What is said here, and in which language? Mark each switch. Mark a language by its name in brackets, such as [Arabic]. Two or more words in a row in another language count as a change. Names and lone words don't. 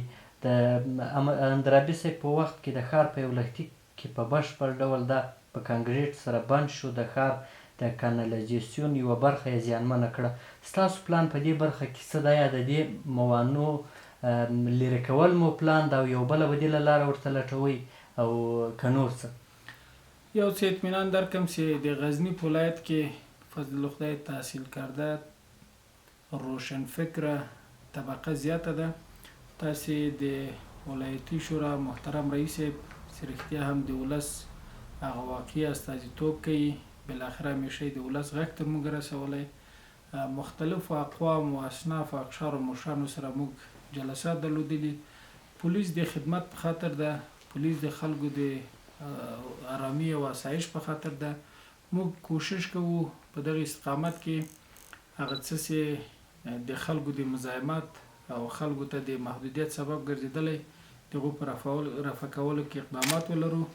[Pashto] د اندرابي صاحب په وخت کې د ښار په یو لښتي کې په بشپړ ډول دا په کانکریټ سره بند شو، د ښار د کانالیزاسیون یوه برخه یې زیانمنه کړه. ستاسو پلان په دې برخه کې څه دی؟ یا د دې موانعو لرې کول مو پلان ده او یو بله بدیله لاره ورته لټوئ او که نور څه؟ یو څه اطمینان درکړم چې د غزني په ولایت کې فضل خدای تحصیل کرده روشن فکره طبقه زیاته ده. تاسې د ولایتي شورا محترم رئیس چې رښتیا هم د ولس هغه واقعي استازیتوب کوي، بالاخره همیشه د ولس غږ تر موږ رسولی. مختلفو اقوام و اصناف و اقشار و مشرانو سره موږ جلسات درلودلي. پولیس د خدمت په خاطر ده، پولیس د خلکو د آرامي او آسایش په خاطر ده. موږ کوشش کوو په دغه استقامت کې هغه څه چې د خلکو د مزاحمت او خلکو ته د محدودیت سبب ګرځېدلی د هغو په رفع کولو کې اقدامات ولرو.